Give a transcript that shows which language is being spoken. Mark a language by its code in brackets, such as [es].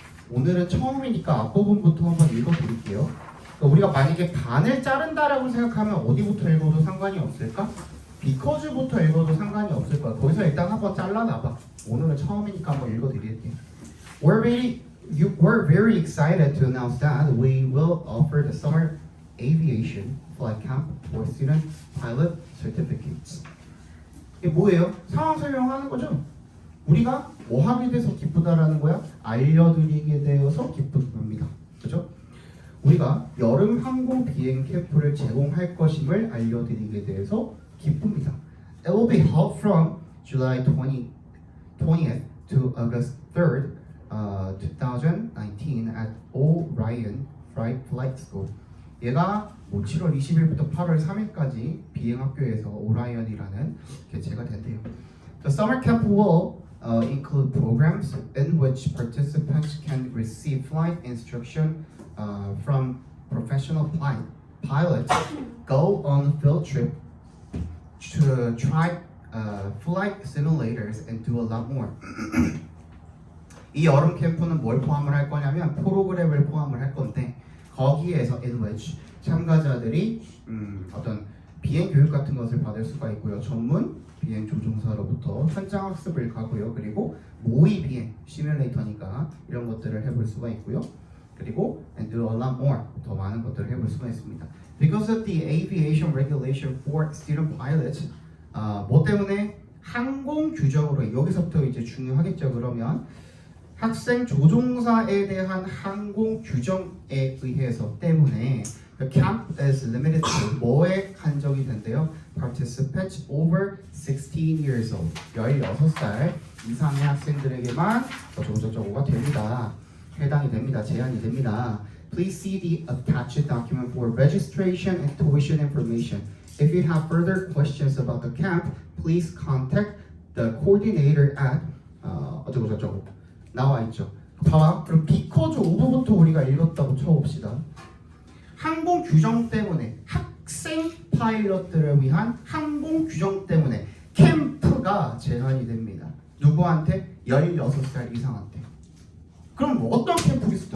[ko] 오늘은 처음이니까 앞부분부터 한번 읽어드릴게요. 그러니까 우리가 만약에 반을 자른다라고 생각하면 어디부터 읽어도 상관이 없을까? 비커즈부터 읽어도 상관이 없을 거야. 거기서 일단 한번 잘라놔봐. 오늘은 처음이니까 한번 읽어드릴게요. [en] We're very excited to announce that we will offer the summer aviation flight camp for student pilot certificates. [ko] 이게 뭐예요? 상황 설명하는 거죠. 우리가 뭐 하게 돼서 기쁘다라는 거야? 알려드리게 되어서 기쁩니다. 그죠? 우리가 여름 항공 비행 캠프를 제공할 것임을 알려드리게 돼서 기쁩니다. [en] It will be held from July 20th to August 3rd, 2019 at Orion Flight School. [ko] 얘가 뭐 7월 20일부터 8월 3일까지 비행학교에서 오라이언이라는 개최가 된대요. [en] The summer camp will include programs in which participants can receive flight instruction from professional pilots, go on field trip to try flight simulators and do a lot more. [ko] 이 여름 캠프는 뭘 포함을 할 거냐면 프로그램을 포함을 할 건데 거기에서 in which 참가자들이 어떤 비행 교육 같은 것을 받을 수가 있고요. 전문 비행 조종사로부터 현장 학습을 가고요. 그리고 모의 비행 시뮬레이터니까 이런 것들을 해볼 수가 있고요. 그리고 [en] and do a lot more [ko] 더 많은 것들을 해볼 수가 있습니다. [en] Because of the aviation regulation for student pilots, [ko] 뭐 때문에 항공 규정으로 여기서부터 이제 중요하겠죠. 그러면 학생 조종사에 대한 항공 규정에 의해서 때문에 [en] the camp is limited to [ko] 뭐에 한정이 된대요? [en] Participants over 16 years old [ko] 16살 이상의 학생들에게만 어쩌고저쩌고가 됩니다. 해당이 됩니다. 제한이 됩니다. [en] Please see the attached document for registration and tuition information. If you have further questions about the camp, please contact the coordinator at [ko] 어쩌고저쩌고 나와 있죠. 봐봐. 그럼 [en] because of [ko] 부터 우리가 읽었다고 쳐봅시다. 항공 규정 때문에 학생 파일럿들을 위한 항공 규정 때문에 캠프가 제한이 됩니다. 누구한테? 16살 이상한테. 그럼 뭐 어떤 캠프겠어?